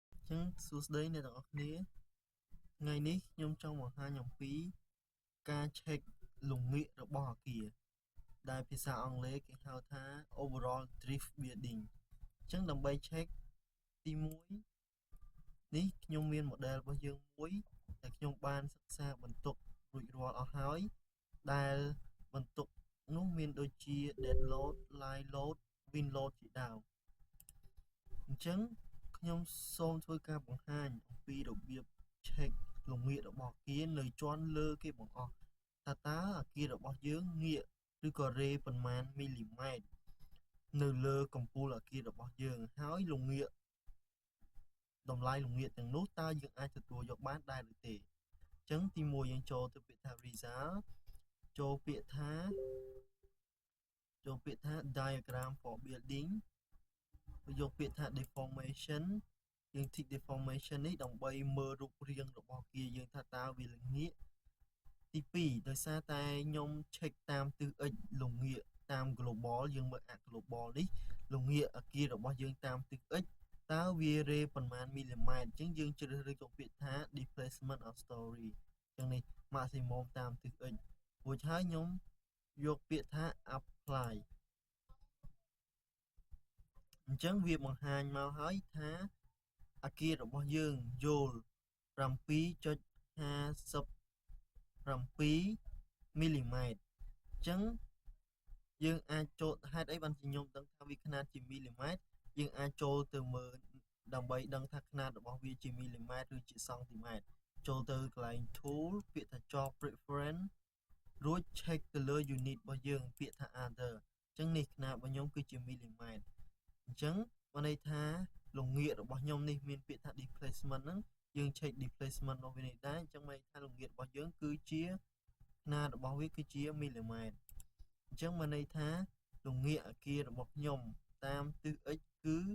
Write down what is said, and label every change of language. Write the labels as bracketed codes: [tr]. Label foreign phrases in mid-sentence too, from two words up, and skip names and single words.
[km] ចឹងសួស្តីអ្នកទាំងអស់គ្នាថ្ងៃនេះខ្ញុំចង់បង្ហាញអំពីការ check លំងាករបស់អគារដែលភាសាអង់គ្លេសគេហៅថា [en] overall drift building [km] ចឹងដើម្បី check ទី 1នេះខ្ញុំមាន model របស់យើងមួយដែលខ្ញុំបានសិក្សាបន្ទុករួចរាល់អស់ហើយដែលបន្ទុកនោះមានដូចជា dead [en] load, live load, wind load [km] ជាដើមអញ្ចឹងខ្ញុំសូមធ្វើការបង្ហាញអំពីរបៀប check លំងាករបស់អគារនៅជាន់លើគេបង្អស់តើអគាររបស់យើងងាកឬក៏រេប៉ុន្មានមីលីម៉ែត្រនៅលើកំពូលអគាររបស់យើងហើយលំងាកតម្លៃលំងាកទាំងនោះតើយើងអាចទទួលយកបានដែរឬទេអញ្ចឹងទី1យើងចូលទៅពាក្យថា result ចូលពាក្យ ថា [en] diagram for building [km] យកពាក្យថា deformation យើង [en] tick deformation [km] នេះដើម្បីមើលរូបរាងរបស់អគារយើងថា តើវាល្ងាកទី2ដោយសារតែខ្ញុំ check តាមទិស x លំងាកតាម global យើងមើលអា global នេះលំងាកអគាររបស់យើងតាមទិស x តើវារេប៉ុន្មានមីលីម៉ែត្រអញ្ចឹងយើងជ្រើសរើសយកពាក្យថា [en] displacement of story [km] អញ្ចឹងនេះ maximum តាមទិស x រួចហើយខ្ញុំយកពាក្យថា apply អញ្ចឹងវាបង្ហាញមកហើយថាអគាររបស់យើងយល់ 7.57 មីលីម៉ែត្រអញ្ចឹងយើងអាចចូលហេតុអីបានជាខ្ញុំដឹងថាវាຂະຫນាតជាមីលីម៉ែ ត្រយើងអាចចូលទៅមើលដើម្បីដឹងថាຂະຫນាតរបស់វាជាមីលីម៉ែត្រឬជាសង់ទីម៉ែត្រចូលទៅក ន្លែង tool ពាក្យថា [en] job preference [km] រួច check ទៅលើ unit របស់យើងពាក្យថា other អញ្ចឹងនេះຂະຫນាតរបស់ខ្ញុំគឺជាមីលីម៉ែត្រអញ្ចឹងបានន័យថាលំងាករបស់ខ្ញុំនេះមានពាក្យថា displacement ហ្នឹងយើង [en] check displacement [km] របស់វានេះដែរអញ្ចឹងបានន័យថាលំងាករបស់យើងគឺជាຂະຫນាតរបស់វាគឺជាមីលីម៉ែត្រអញ្ចឹងបានន័យថាលំងាកអគាររបស់ខ្ញុំតាមទិស x គឺ